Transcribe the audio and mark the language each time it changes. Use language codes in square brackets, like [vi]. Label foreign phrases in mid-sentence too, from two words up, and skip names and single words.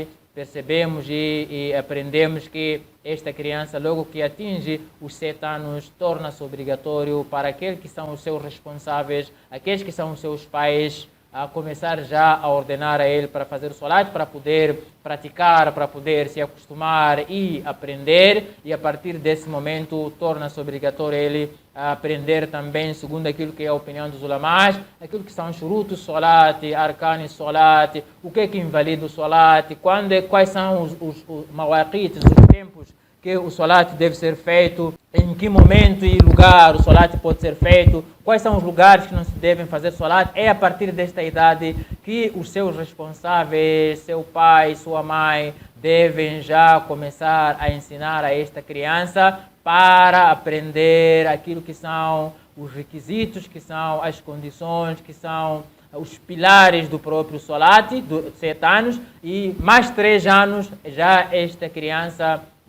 [pt] Percebemos e aprendemos que esta criança, logo que atinge os 7 anos, torna-se obrigatório para aqueles que são os seus responsáveis, aqueles que são os seus pais, a começar já a ordenar a ele para fazer o salat, para poder praticar, para poder se acostumar e aprender, e a partir desse momento torna-se obrigatório ele a aprender também, segundo aquilo que é a opinião dos ulamás, aquilo que são [ar] شروط الصلاة، أركان الصلاة, [pt] o que é que invalida o salat, quais são os mawaqites, os tempos que o salat deve ser feito, em que momento e lugar o salat pode ser feito, quais são os lugares que não se devem fazer salat. É a partir desta idade que os seus responsáveis, seu pai, sua mãe, devem já começar a ensinar a esta criança para aprender aquilo que são os requisitos, que são as condições, que são os pilares do próprio salat, de 7 anos, e mais 3 anos já esta criança